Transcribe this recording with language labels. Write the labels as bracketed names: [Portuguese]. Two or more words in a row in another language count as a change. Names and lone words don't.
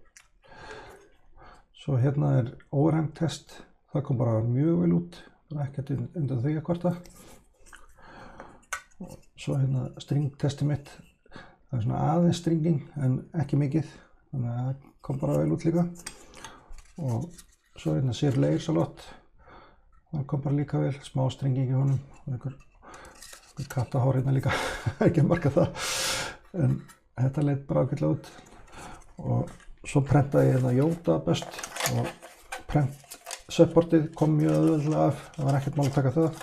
[Icelandic] Svo [English] overhang test, [Icelandic] það kom bara mjög vel út, það ekkert undan því að kvarta. Svo string testi mitt, það svona aðeins stringing en ekki mikið, þannig að það kom bara vel út líka. Og svo sér [English] layers a lot, [Icelandic] það kom bara líka vel, smá stringing í honum og einhver kattahár líka, ekki að marka það. En þetta leit bara ágætlega út. Og svo prentaði ég Yoda best og supportið kom mjög auðveldlega af, það var ekkert mál að taka það.